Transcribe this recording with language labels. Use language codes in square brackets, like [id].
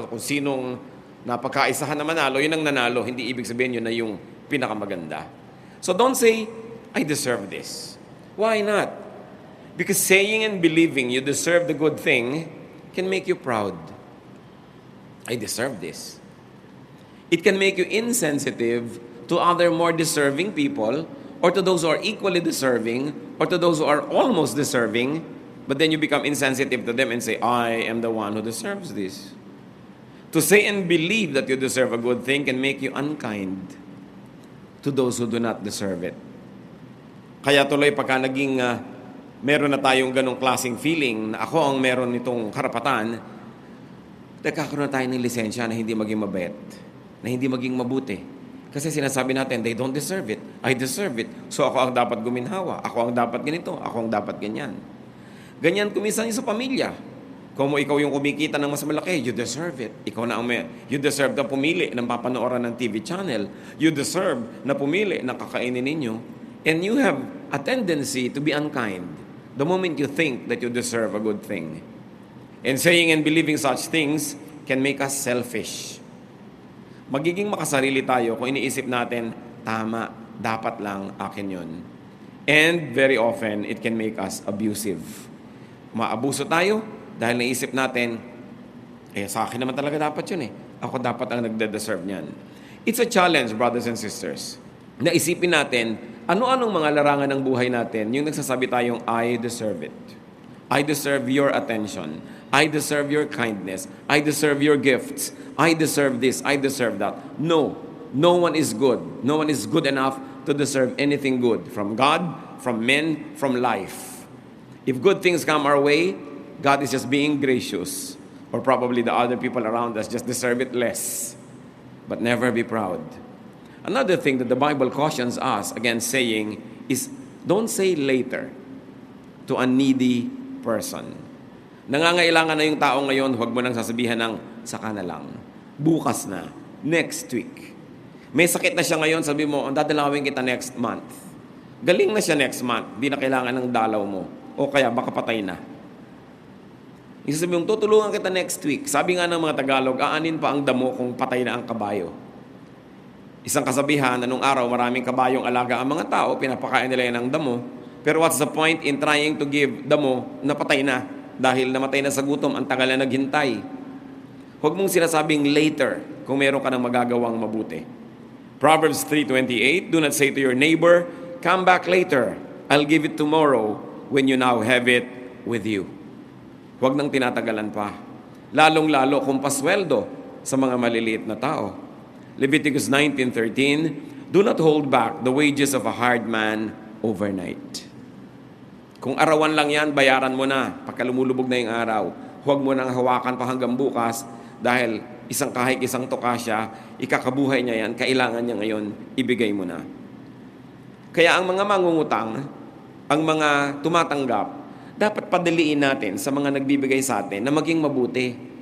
[tl] So kung sinong napagkaisahan na manalo, yun ang nanalo. Hindi ibig sabihin yun na yung pinakamaganda. [en] So don't say, I deserve this. Why not? Because saying and believing you deserve the good thing can make you proud. I deserve this. It can make you insensitive to other more deserving people, or to those who are equally deserving, or to those who are almost deserving, but then you become insensitive to them and say, I am the one who deserves this. To say and believe that you deserve a good thing can make you unkind to those who do not deserve it. [tl] Kaya tuloy pagka naging meron na tayong ganong klaseng feeling na ako ang meron nitong karapatan, nagkakaroon na tayo ng lisensya na hindi maging mabait, na hindi maging mabuti. Kasi sinasabi natin, [en] they don't deserve it. I deserve it. [tl] So ako ang dapat guminhawa. Ako ang dapat ganito. Ako ang dapat ganyan. Ganyan kumisan sa pamilya. Kung ikaw yung kumikita ng mas malaki, [en] you deserve it. [tl] Ikaw na [en] you deserve [tl] na pumili ng papanooran ng TV channel. [en] You deserve [tl] na pumili ng kakainin ninyo. [en] And you have a tendency to be unkind the moment you think that you deserve a good thing. And saying and believing such things can make us selfish. [tl] Magiging makasarili tayo kung iniisip natin, tama, dapat lang akin yun. [en] And very often, it can make us abusive. [tl] Maabuso tayo dahil naisip natin, sa akin naman talaga dapat yun eh. Ako dapat ang nagde-deserve niyan. [en] It's a challenge, brothers and sisters. [tl] Naisipin natin, ano-anong mga larangan ng buhay natin, yung nagsasabi tayong, [en] I deserve it. I deserve your attention. I deserve your kindness. I deserve your gifts. I deserve this. I deserve that. No. No one is good. No one is good enough to deserve anything good from God, from men, from life. If good things come our way, God is just being gracious. Or probably the other people around us just deserve it less. But never be proud. Another thing that the Bible cautions us against saying is, don't say later to a needy person. [tl] Nangangailangan na yung tao ngayon, huwag mo nang sasabihan ng, saka na lang. Bukas na. [en] Next week. [tl] May sakit na siya ngayon, sabi mo, dadalawin kita [en] next month. [tl] Galing na siya next month, di na kailangan ng dalaw mo. O kaya baka patay na. Isasabi mong, tutulungan kita [en] next week. [tl] Sabi nga ng mga Tagalog, aanin pa ang damo kung patay na ang kabayo. Isang kasabihan, anong araw, maraming kabayong alaga ang mga tao, pinapakain nila yan ng damo. Pero [en] what's the point in trying to give [tl] damo na patay na? Dahil namatay na sa gutom, ang tagal na naghintay. Huwag mong sinasabing later kung meron ka ng magagawang mabuti. [en] Proverbs 3:28, do not say to your neighbor, come back later, I'll give it tomorrow when you now have it with you. [tl] Huwag nang tinatagalan pa. Lalong-lalo kung pasweldo sa mga maliliit na tao. [en] Leviticus 19:13, do not hold back the wages of a hired man overnight. [tl] Kung arawan lang yan, bayaran mo na pagka lumulubog na yung araw. Huwag mo nang hawakan pa hanggang bukas dahil isang kahig, isang tuka siya, ikakabuhay niya yan, kailangan niya ngayon, ibigay mo na. Kaya ang mga mangungutang, ang mga tumatanggap, dapat padaliin natin sa mga nagbibigay sa atin na maging mabuti.